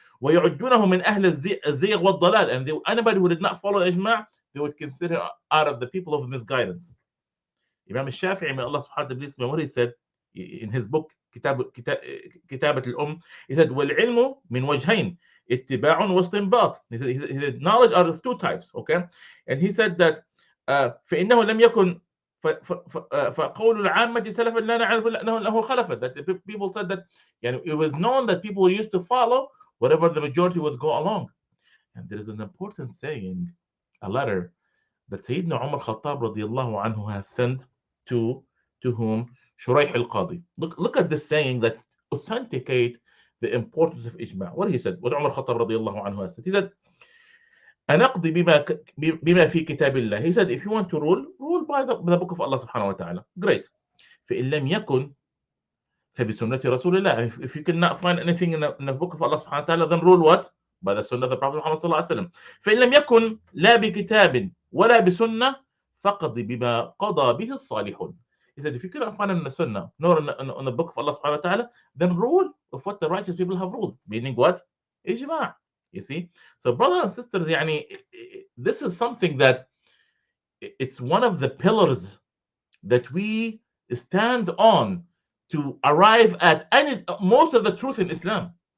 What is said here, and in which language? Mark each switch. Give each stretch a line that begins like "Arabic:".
Arabic: ويعدونه من أهل الزيغ والضلال,
English: and anybody who did not follow the ijma', they would consider out of the people of misguidance. Imam al-Shafi'i, may Allah subhanahu wa ta'ala, what he said in his book كتابة الأم, he said,
Arabic: والعلم من وجهين اتباع واستنباط.
English: He said knowledge are of two types. Okay, and he said that
Arabic: فإنه لم يكن فقول العامة سلفا لا نعرف أنه خلفت.
English: That people said that it was known that people used to follow whatever the majority would go along. And there is an important saying, a letter that Sayyidina Umar Khattab radiallahu anhu have sent to whom? Shuraih al-Qadi. Look at this saying that authenticate the importance of ijma'. What he said, what Umar Khattab radiallahu anhu has said. He said,
Arabic: أنقضي بما في كتاب الله.
English: He said, if you want to rule by the book of Allah subhanahu wa ta'ala. Great.
Arabic: فإن لم يكن فبسنة رسول الله.
English: If you cannot find anything in the book of Allah subhanahu wa ta'ala, then rule what? By the sunnah of the Prophet Muhammad sallallahu alaihi wasallam.
Arabic: فإن لم يكن لا بكتاب ولا بسنة فقد بما قضى به الصالحون.
English: He said, if you cannot find it in the sunnah nor in the book of Allah subhanahu wa ta'ala, then rule of what the righteous people have ruled. Meaning what? Ijma'. You see? So brothers and sisters,
Arabic: يعني,
English: this is something that it's one of the pillars that we stand on to arrive at any most of the truth in Islam.